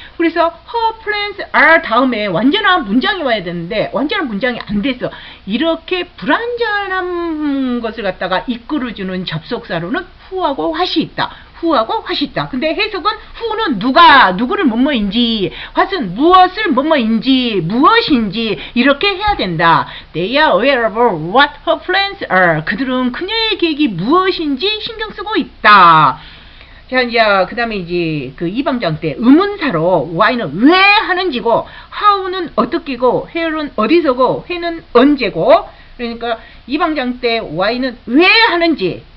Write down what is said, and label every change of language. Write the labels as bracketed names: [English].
[Korean] 그래서 [English] her plans are [Korean] 다음에 완전한 문장이 와야 되는데 완전한 문장이 안 됐어. 이렇게 불완전한 것을 갖다가 이끌어주는 접속사로는 who하고 what이 있다. who하고 what이 있다. 근데 해석은 who는 누구를 뭐뭐인지, what은 무엇을 뭐뭐인지, 무엇인지 이렇게 해야 된다. [English] They are aware of what her plans are. [Korean] 그들은 그녀의 계획이 무엇인지 신경 쓰고 있다. 자, 이제 그 다음에 이제 그 이방장 때 의문사로 why는 왜 하는지고, how는 어떻게고, where는 어디서고, when은 언제고. 그러니까 이방장 때 why는 왜 하는지.